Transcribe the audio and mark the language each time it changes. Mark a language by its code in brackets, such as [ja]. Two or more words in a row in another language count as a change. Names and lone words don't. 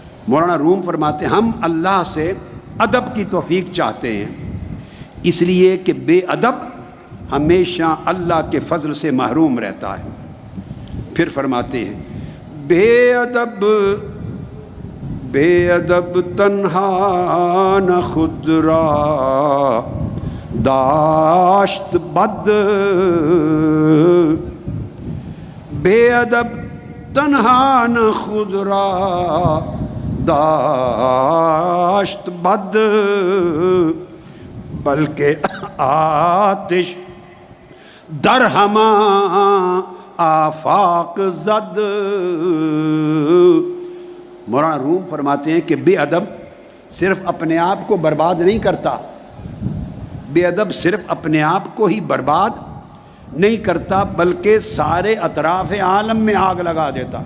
[ur] مولانا روم فرماتے ہیں ہم اللہ سے ادب کی توفیق چاہتے ہیں، اس لیے کہ بے ادب ہمیشہ اللہ کے فضل سے محروم رہتا ہے۔ پھر فرماتے ہیں [fa] بے ادب تنہا نہ خود را داشت بد، بے ادب تنہا نہ خود را داشت بد، بلکہ آتش در ہمہ آفاق زد۔ [ur] مولانا روم فرماتے ہیں کہ بے ادب صرف اپنے آپ کو برباد نہیں کرتا، بے ادب صرف اپنے آپ کو ہی برباد نہیں کرتا بلکہ سارے اطراف عالم میں آگ لگا دیتا۔